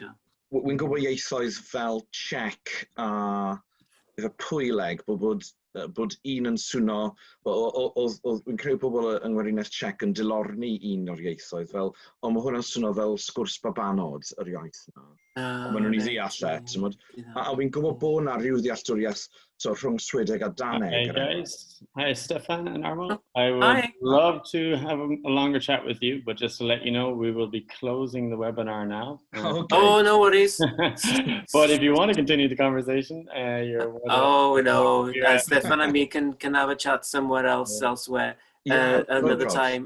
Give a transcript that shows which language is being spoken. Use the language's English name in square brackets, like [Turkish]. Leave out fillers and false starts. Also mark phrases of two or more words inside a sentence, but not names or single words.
[Welsh] Wy'n gwybod ieithoedd fel Czech a efo Pwyleg bod bod un yn swno, oedd fi'n credu pobl yng Ngweriniaeth Tsiec yn dilorni un o'r ieithoedd fel, ond mae hwnna'n swno fel sgwrs babanod yr iaith yna. Ond maen nhw'n ei ddeall timod. A fi'n gwybod bod yna rhyw ddealltwriaeth rhwng Swedeg a Daneg. [English] Hey guys, hi Stefan and Armand. I would love to have a longer chat with you, but just to let you know, we will be closing the webinar now. Okay. Oh, no worries. But if you want to continue the conversation, you're welcome. Oh, no. Stefan and me can have a chat somewhere else, elsewhere, another time.